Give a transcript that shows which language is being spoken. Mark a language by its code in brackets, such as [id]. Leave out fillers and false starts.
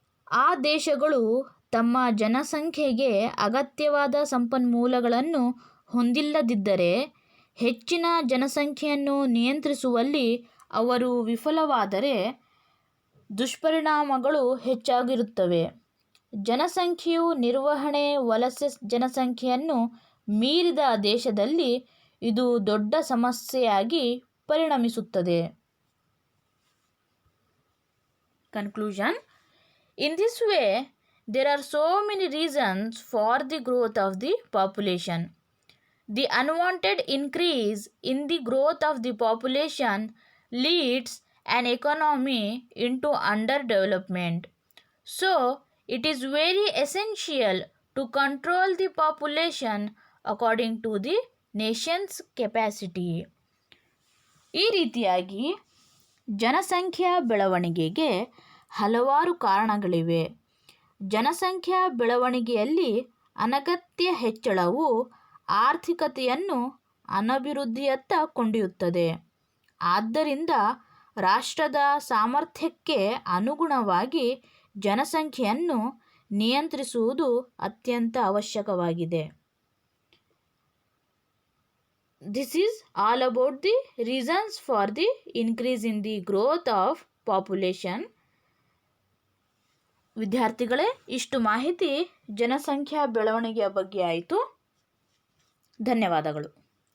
[kn] ಆ ದೇಶಗಳು ತಮ್ಮ ಜನಸಂಖ್ಯೆಗೆ ಅಗತ್ಯವಾದ ಸಂಪನ್ಮೂಲಗಳನ್ನು ಹೊಂದಿಲ್ಲದಿದ್ದರೆ ಹೆಚ್ಚಿನ ಜನಸಂಖ್ಯೆಯನ್ನು ನಿಯಂತ್ರಿಸುವಲ್ಲಿ ಅವರು ವಿಫಲವಾದರೆ ದುಷ್ಪರಿಣಾಮಗಳು ಹೆಚ್ಚಾಗಿರುತ್ತವೆ. ಜನಸಂಖ್ಯೆಯು ನಿರ್ವಹಣೆ ವಲಸೆ ಜನಸಂಖ್ಯೆಯನ್ನು ಮೀರಿದ ದೇಶದಲ್ಲಿ ಇದು ದೊಡ್ಡ ಸಮಸ್ಯೆಯಾಗಿ ಪರಿಣಮಿಸುತ್ತದೆ. [en] Conclusion. In this way, there are so many reasons for the growth of the population. The unwanted increase in the growth of the population leads an economy into underdevelopment. So, it is very essential to control the population according to the nation's capacity. [kn] ಈ ರೀತಿಯಾಗಿ ಜನಸಂಖ್ಯಾ ಬೆಳವಣಿಗೆಗೆ ಹಲವಾರು ಕಾರಣಗಳಿವೆ. ಜನಸಂಖ್ಯಾ ಬೆಳವಣಿಗೆಯಲ್ಲಿ ಅನಗತ್ಯ ಹೆಚ್ಚಳವು ಆರ್ಥಿಕತೆಯನ್ನು ಅನಭಿವೃದ್ಧಿಯತ್ತ ಕೊಂಡೊಯ್ಯುತ್ತದೆ. ಆದ್ದರಿಂದ ರಾಷ್ಟ್ರದ ಸಾಮರ್ಥ್ಯಕ್ಕೆ ಅನುಗುಣವಾಗಿ ಜನಸಂಖ್ಯೆಯನ್ನು ನಿಯಂತ್ರಿಸುವುದು ಅತ್ಯಂತ ಅವಶ್ಯಕವಾಗಿದೆ. [en] This is all about the reasons for the increase in the growth of population. [kn] ವಿದ್ಯಾರ್ಥಿಗಳೇ, ಇಷ್ಟು ಮಾಹಿತಿ ಜನಸಂಖ್ಯಾ ಬೆಳವಣಿಗೆಯ ಬಗ್ಗೆ ಆಯಿತು. ಧನ್ಯವಾದಗಳು.